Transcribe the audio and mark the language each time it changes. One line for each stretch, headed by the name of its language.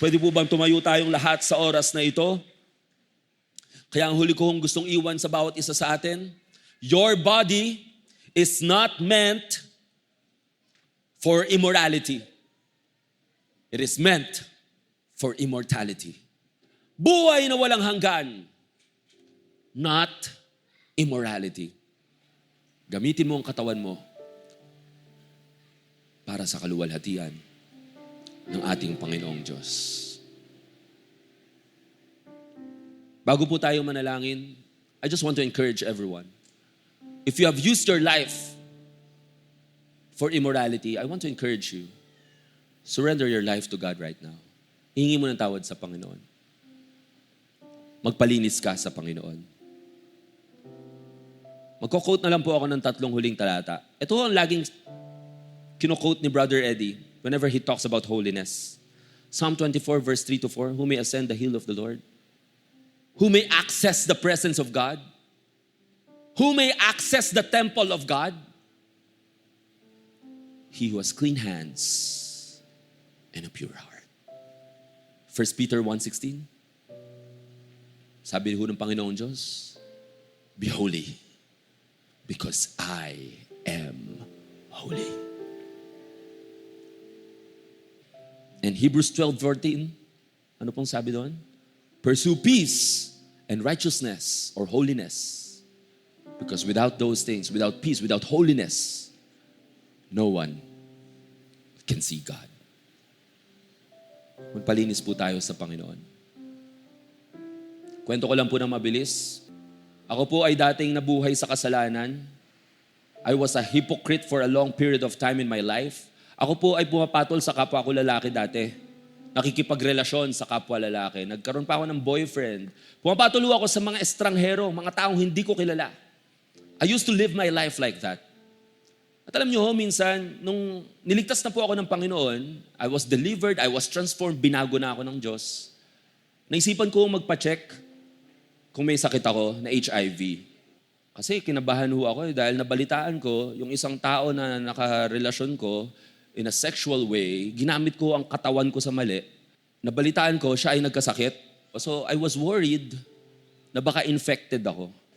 Filipino: Pwede po bang tumayo tayong lahat sa oras na ito? Kaya ang huli kong gustong iwan sa bawat isa sa atin,
English: your body is not meant for immorality. It is meant for immortality.
Filipino: Buhay na walang hanggan,
English: not immorality.
Filipino: Gamitin mo ang katawan mo para sa kaluwalhatian ng ating Panginoong Diyos. Bago po tayo manalangin,
English: I just want to encourage everyone. If you have used your life for immorality, I want to encourage you, surrender your life to God right now.
Filipino: Hihingi mo ng tawad sa Panginoon. Magpalinis ka sa Panginoon. Magko-quote na lang po ako ng 3 huling talata. Ito ang laging kino-quote ni Brother Eddie
English: whenever he talks about holiness. Psalm 24 verse 3-4, who may ascend the hill of the Lord? Who may access the presence of God? Who may access the temple of God? He who has clean hands and a pure heart.
Filipino: 1 Peter 1:16. Sabi ho ng Panginoong Diyos,
English: be holy because I am holy.
Filipino: And Hebrews 12:14, ano pong sabi doon?
English: Pursue peace and righteousness or holiness. Because without those things, without peace, without holiness, no one can see God.
Filipino: Magpalinis po tayo sa Panginoon. Kwento ko lang po ng mabilis. Ako po ay dating nabuhay sa kasalanan.
English: I was a hypocrite for a long period of time in my life.
Filipino: Ako po ay pumapatol sa kapwa ko lalaki dati. Nakikipagrelasyon sa kapwa lalaki. Nagkaroon pa ako ng boyfriend. Pumapatuloy ako sa mga estranghero, mga taong hindi ko kilala.
English: I used to live my life like that.
Filipino: At alam nyo, minsan, nung niligtas na po ako ng Panginoon,
English: I was delivered, I was transformed,
Filipino: binago na ako ng Diyos. Naisipan ko magpa-check kung may sakit ako na HIV. Kasi kinabahan ho ako dahil nabalitaan ko, yung isang tao na nakarelasyon ko,
English: in a sexual way,
Filipino: ginamit ko ang katawan ko sa mali. Nabalitaan ko, siya ay nagkasakit.
English: So I was worried
Filipino: na baka infected ako.